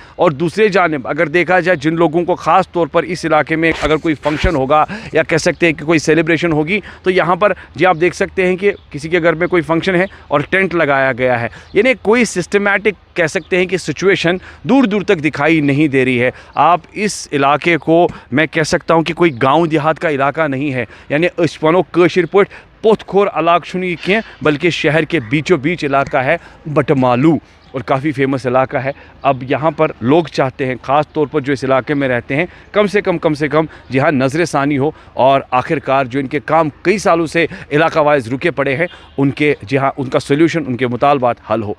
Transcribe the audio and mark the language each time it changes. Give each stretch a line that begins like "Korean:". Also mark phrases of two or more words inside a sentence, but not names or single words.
Hindi: और दूसरे जानिब अगर देखा जाए, जिन लोगों को ख़ास तौर पर इस इलाके में अगर कोई फंक्शन होगा या कह सकते हैं कि कोई सेलिब्रेशन होगी, तो यहाँ पर जी आप देख सकते हैं कि किसी के घर में कोई फंक्शन है और टेंट लगाया गया है। यानी कोई सिस्टमैटिक कह सकते हैं कि सिचुएशन दूर दूर तक दिखाई नहीं दे रही है। आप इस इलाके को मैं कह सकता हूँ कि कोई गांव देहात का इलाका नहीं है, यानी
Kashmiri: इस वनो कशिर पट पोतखोर इलाका ये क्या,
Hindi: बल्कि शहर के बीचों बीच इलाका है बटमालू, और काफ़ी फेमस इलाका है। अब यहाँ पर लोग चाहते हैं, ख़ास तौर पर जो इस इलाके में रहते हैं, कम से कम जहाँ नज़र षानी हो और आखिरकार जो इनके काम कई सालों से इलाका वाइज रुके पड़े हैं, उनके जहाँ उनका सोल्यूशन, उनके मुतालबात हल हो।